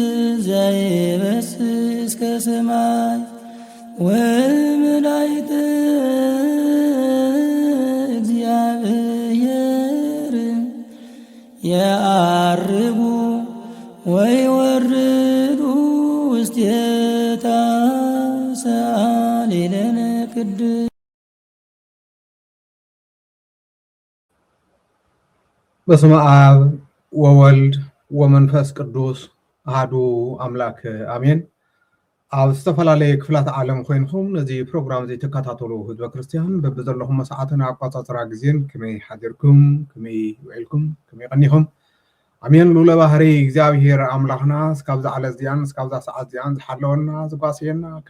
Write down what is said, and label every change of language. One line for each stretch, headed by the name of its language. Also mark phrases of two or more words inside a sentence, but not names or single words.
Geez: ዘይበስስ ከሰማይ ወመላእክተ እግዚአብሔር የዐርጉ ወይወርዱ ውስቴታ ሰአሊለነ ቅድስት። በስመ አብ ወወልድ ወመንፈስ ቅዱስ አሐዱ አምላክ አሜን።
Tigrinya: ኣብ ዝተፈላለየ ክፍላት ዓለም ኮይንኩም ነዚ ፕሮግራም እዚ ተከታተሉ ህዝበ ክርስቲያን በብዘለኹም ሰዓትን ኣቆፃፅራ ግዜን ከመይ ሓዲርኩም ከመይ ውዒልኩም ከመይ ቀኒኹም ኣሜን። ሉለ ባህሪ እግዚአብሔር ኣምላኽና እስካብዛ ዓለት እዚኣን እስካብዛ ሰዓት እዚኣን ዝሓለወና ዝጓስየና ከም